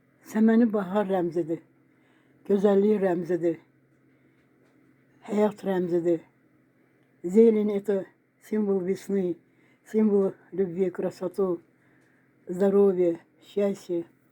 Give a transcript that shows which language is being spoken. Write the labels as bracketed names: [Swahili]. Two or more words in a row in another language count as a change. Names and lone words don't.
[Azerbaijani] Səməni bahar rəmzidir, gözəllik rəmzidir, həyat rəmzidir. [Russian] Zелень – это символ весны, символ любви, красоту, здоровья, счастья.